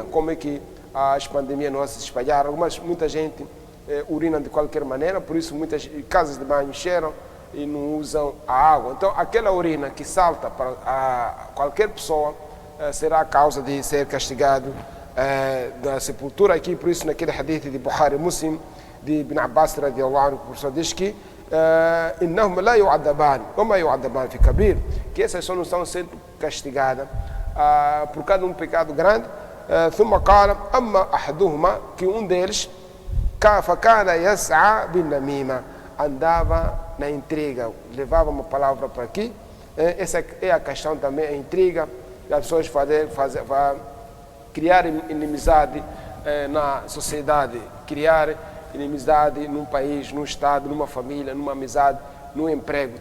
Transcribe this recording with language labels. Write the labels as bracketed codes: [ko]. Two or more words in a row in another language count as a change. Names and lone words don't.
[pt] Como é que as pandemias não se espalharam? Muita gente urina de qualquer maneira, por isso muitas casas de banho cheiram e não usam a água. Então aquela urina que salta para qualquer pessoa será a causa de ser castigado da sepultura. Aqui, por isso, naquele hadith de Bukhari Muslim, de Ibn Abbas [ar] رضي الله عنه, [pt] o professor diz que [ar] إنهم لا يعذبان وما يعذبان في كبير, [pt] que essas pessoas não estão sendo castigadas por cada pecado grande. [ar] ثم قال أما أحدهما, [pt] que deles [ar] فكان يسعى بالنميمة, [pt] andava na intriga, levava uma palavra para aqui. Essa é a questão também, a intriga, as pessoas criar inimizade na sociedade, criar inimizade num país, num estado, numa família, numa amizade, num emprego.